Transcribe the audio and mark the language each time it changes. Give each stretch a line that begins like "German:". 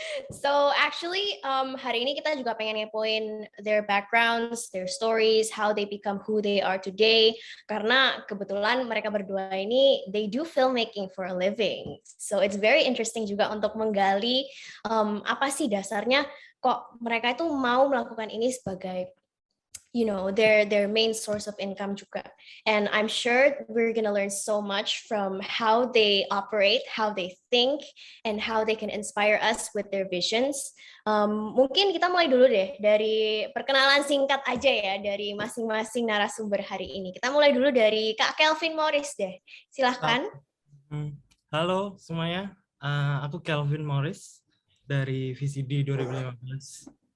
English: So actually
Indonesian: hari ini kita juga pengen ngepoin
English: their backgrounds, their stories, how they become who they are today.
Indonesian: Karena kebetulan mereka berdua ini
English: they do filmmaking for a living. So it's very interesting
Indonesian: juga untuk menggali apa sih dasarnya kok mereka itu mau melakukan ini sebagai
English: their main source of income
Indonesian: juga.
English: And I'm sure we're gonna learn so much from how they operate, how they think, and how they can inspire us with their visions.
Indonesian: Mungkin kita mulai dulu deh dari perkenalan singkat aja ya dari masing-masing narasumber hari ini. Kita mulai dulu dari Kak Kelvin Morris deh. Silahkan. Halo semuanya, aku Kelvin Morris dari VCD 2015.